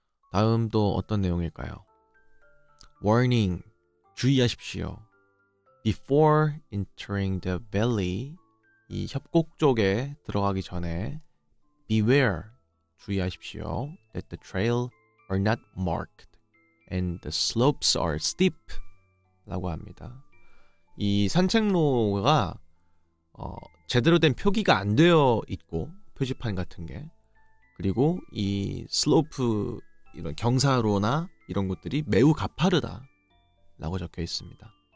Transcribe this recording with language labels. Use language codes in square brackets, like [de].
[ko] 다음 또 어떤 내용일까요? [en] Warning. [ko] 주의하십시오. [en] Before entering the valley. [ko] 이 협곡 쪽에 들어가기 전에 [en] Beware. [ko] 주의하십시오. [en] That the trail are not marked and the slopes are steep. [ko] 라고 합니다. 이 산책로가 제대로 된 표기가 안 되어 있고 표지판 같은 게 그리고 이 슬로프 이런 경사로나 이런 것들이 매우 가파르다 라고 적혀 있습니다.